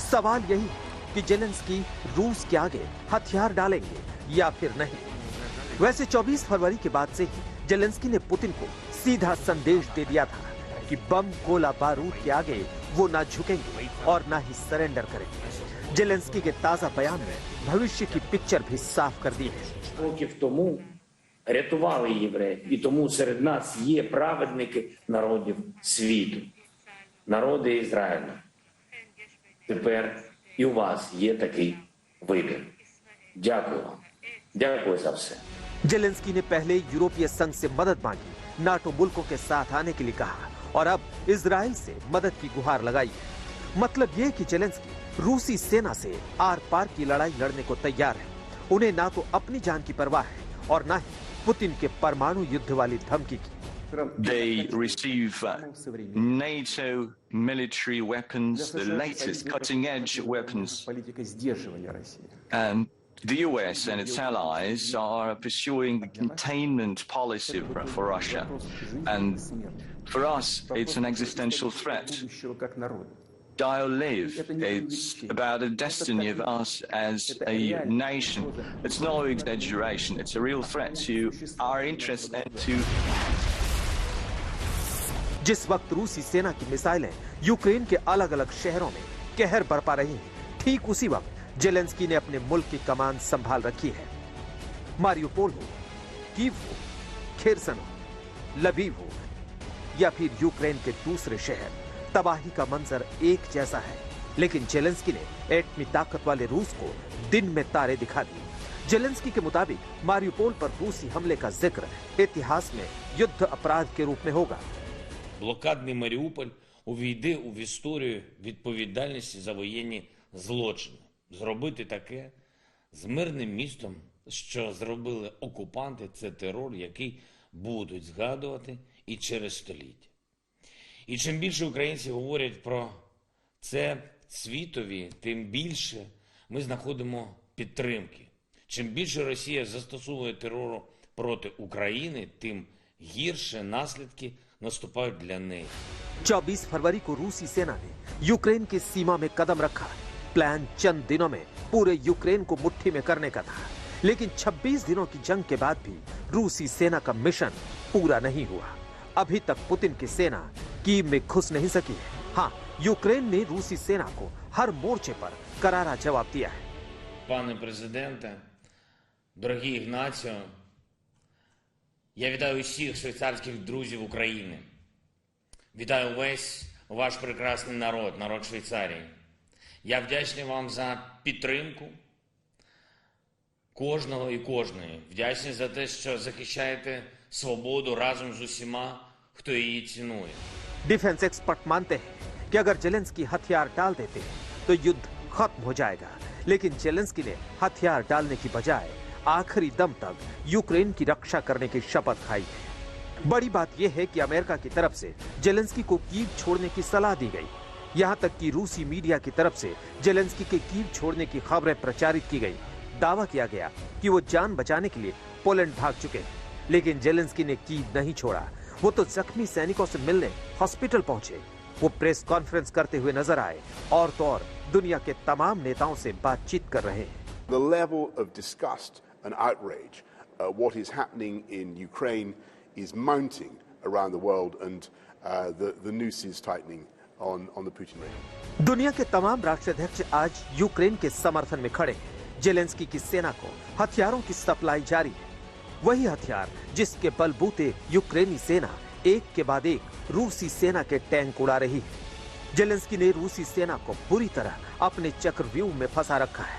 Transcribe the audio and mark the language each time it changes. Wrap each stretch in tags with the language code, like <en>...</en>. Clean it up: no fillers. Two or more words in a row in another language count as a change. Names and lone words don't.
<hi>सवाल यही है कि जेलेंस्की रूस के आगे हथियार डालेंगे या फिर नहीं। वैसे 24 फरवरी के बाद से ही जेलेंस्की ने पुतिन को सीधा संदेश दे दिया था कि बम, गोला बारूद के आगे वो ना झुकेंगे और ना ही सरेंडर करेंगे। जेलेंस्की के ताजा बयान में भविष्य की पिक्चर भी साफ कर दी है।</hi> <uk>Років тому рятували євреїв, і тому серед нас є праведники народів світу, народи Ізраїлю. Тепер і у вас є такий вибір. Дякую вам. Дякую за все.</uk> <hi>जेलेंस्की ने पहले यूरोपीय संघ से मदद मांगी, नाटो मुल्कों के साथ आने के लिए कहा और अब इजराइल से मदद की गुहार लगाई है। मतलब ये कि जेलेंस्की रूसी सेना से आर पार की लड़ाई लड़ने को तैयार है। उन्हें ना तो अपनी जान की परवाह है और ना ही पुतिन के परमाणु युद्ध वाली धमकी की।</hi> <en>They receive NATO military weapons, the latest cutting-edge weapons. And the US and its allies are pursuing the containment policy for Russia. And for us, it's an existential threat. Die or live. It's about the destiny of us as a nation. It's no exaggeration. It's a real threat to our interests and to...</en> <hi>जिस वक्त रूसी सेना की मिसाइलें यूक्रेन के अलग अलग शहरों में कहर बरपा रही हैं, ठीक उसी वक्त जेलेंस्की ने अपने मुल्क की कमान संभाल रखी है। मारियोपोल हो, कीव हो, खेरसन हो, लवीव हो या फिर यूक्रेन के दूसरे शहर, तबाही का मंजर एक जैसा है। लेकिन जेलेंस्की ने एटमी ताकत वाले रूस को दिन में तारे दिखा दिए। जेलेंस्की के मुताबिक मारियोपोल पर रूसी हमले का जिक्र इतिहास में युद्ध अपराध के रूप में होगा।</hi> <uk>Блокадний Маріуполь увійде в історію відповідальності за воєнні злочини. Зробити таке з мирним містом, що зробили окупанти, це терор, який будуть згадувати і через століття. І чим більше українці говорять про це світові, тим більше ми знаходимо підтримки. Чим більше Росія застосовує терору проти України, тим гірше наслідки наступають для неї.</uk> <hi>24 फरवरी को रूसी सेना ने यूक्रेन की सीमा में कदम रखा। प्लान चंद दिनों में पूरे यूक्रेन को मुट्ठी में करने का था। लेकिन 26 दिनों की जंग के बाद भी रूसी सेना का मिशन पूरा नहीं हुआ। अभी तक पुतिन की सेना कीव में घुस नहीं सकी है। हाँ, यूक्रेन ने रूसी सेना को हर मोर्चे पर करारा जवाब दिया है।</hi> <uk>Пане президенте, дорогі Ігнаціо, я вітаю усіх швейцарських друзів України. Вітаю весь ваш прекрасний народ, народ Швейцарії. Я вдячний вам за підтримку кожного і кожної. Вдячний за те, що захищаєте свободу разом з усіма, хто її цінує.</uk> <en>defence expert</en> <hi>मानते हैं कि अगर जेलेंस्की हथियार डाल देते हैं तो युद्ध खत्म हो जाएगा। लेकिन जेलेंस्की ने हथियार डालने की बजाय आखिरी दम तक यूक्रेन की रक्षा करने की शपथ खाई है। बड़ी बात यह है कि अमेरिका की तरफ से जेलेंस्की को कीव छोड़ने की सलाह दी गई। यहां तक कि रूसी मीडिया की तरफ से जेलेंस्की के कीव छोड़ने की खबरें प्रचारित की गई। दावा किया गया कि वो जान बचाने के लिए पोलैंड भाग चुके हैं। लेकिन जेलेंस्की ने कीव नहीं छोड़ा। वो तो जख्मी सैनिकों से मिलने हॉस्पिटल पहुंचे। वो</hi> <en>press conference</en> <hi>करते हुए नजर आए और तो और दुनिया के तमाम नेताओं से बातचीत कर रहे हैं।</hi> <en>The level of disgust and outrage, what is happening in Ukraine is mounting around the world, and the noose is tightening on the Putin regime.</en> <hi>दुनिया के तमाम राष्ट्राध्यक्ष आज यूक्रेन के समर्थन में खड़े हैं। जेलेंस्की की सेना को हथियारों की सप्लाई जारी है। वही हथियार जिसके बलबूते यूक्रेनी सेना एक के बाद एक रूसी सेना के टैंक उड़ा रही है। जेलेंस्की ने रूसी सेना को बुरी तरह अपने चक्रव्यूह में फंसा रखा है।</hi>